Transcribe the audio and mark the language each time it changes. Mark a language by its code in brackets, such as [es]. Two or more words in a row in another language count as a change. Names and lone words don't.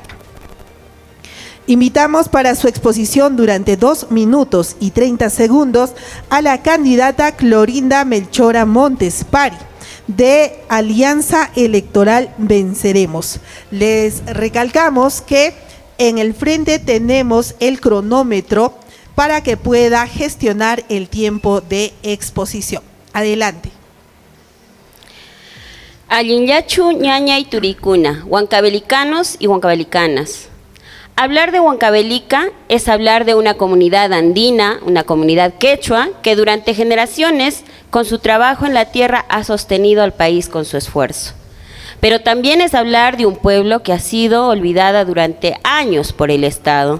[es] Invitamos para su exposición durante 2 minutos y 30 segundos a la candidata Clorinda Melchora Montes Pari, de Alianza Electoral Venceremos. Les recalcamos que en el frente tenemos el cronómetro para que pueda gestionar el tiempo de exposición. Adelante. [qu] Allinyachu, ñaña y turicuna, huancavelicanos y huancavelicanas. [es] Hablar de Huancavelica es hablar de una comunidad andina, una comunidad quechua, que durante generaciones, con su trabajo en la tierra, ha sostenido al país con su esfuerzo. Pero también es hablar de un pueblo que ha sido olvidada durante años por el Estado.